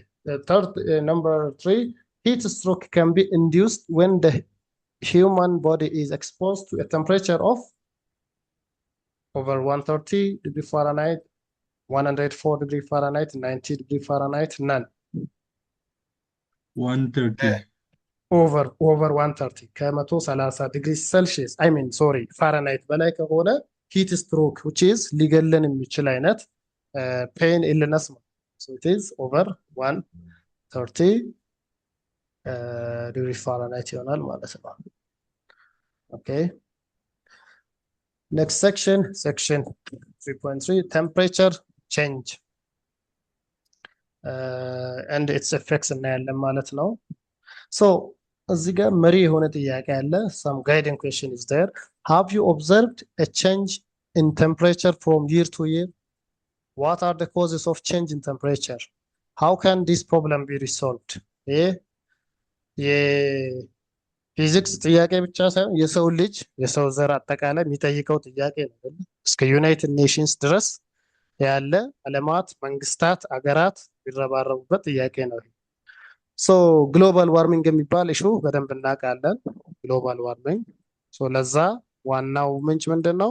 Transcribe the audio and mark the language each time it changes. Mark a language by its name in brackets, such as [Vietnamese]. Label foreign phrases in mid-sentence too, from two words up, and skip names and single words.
[English] The third, number 3, heat stroke can be induced when the human body is exposed to a temperature of over 130 degree Fahrenheit, 104 degree Fahrenheit, 90 degree Fahrenheit, none. 130. over 130 [Amharic] ከ130 [English] degree Celsius Fahrenheit [Amharic] በላይ ከሆነ [English] heat stroke which is [Amharic] ሊገለን የሚችል አይነት [English] pain illness [Amharic] ነው። [English] so it is over 130 degree Fahrenheit [Amharic] ይሆናል ማለት ነው። [English] okay, next section 3.3 temperature change and its effects [Amharic] እናያለን ማለት ነው። so እዚህ ጋር መሪ የሆነ ጥያቄ አለ። [English] some guiding question is there. Have you observed a change in temperature from year to year? What are the causes of change in temperature? How can this problem be resolved? [Amharic] የፊዚክስ ጥያቄ ብቻ ሳይሆን የሰው ልጅ የሰው ዘር አጠቃላይ የሚጠይቀው ጥያቄ ነው። እስከ ዩናይትድ ኔሽንስ ድረስ ያለ ዓለማት፣ መንግስታት፣ አገራት ቢረባረቡበት ጥያቄ ነው። [English] so global warming [Amharic] የሚባል ኢሹ በደንብ እናውቃለን። [English] global warming [Amharic] ለዛ ዋናው ምንጭ ምንድን ነው?